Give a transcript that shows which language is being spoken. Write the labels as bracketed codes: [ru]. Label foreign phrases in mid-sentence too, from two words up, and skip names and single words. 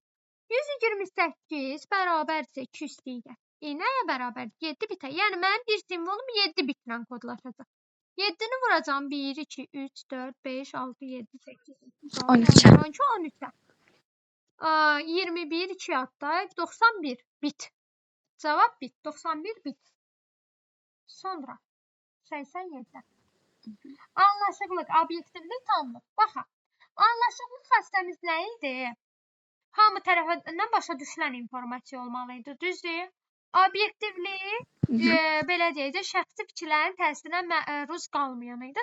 [az] 128 bərabərsə 200 deyək. Nəyə bərabər? 7 bitə. Yəni, mənim bir simvolum 7 bitlə kodlaşacaq. 7-ni vuracağım. 1, 2, 3, 4, 5, 6, 7, 8, 9, 10, 11, 12, 13. 21, 2 yadda. 91 bit. Cavab bit. 91 bit. Sonra 87. Anlaşıqlıq, obyektivlik, tamlıq. Baxaq. Anlaşıqlıq xəstəmiz nə idi? Hamı tərəfindən başa düşülən informasiya olmalı idi. Düzdür? Obyektivlik, belə deyək də, şəxsi fikirlərin təsirinə məruz qalmayan idi.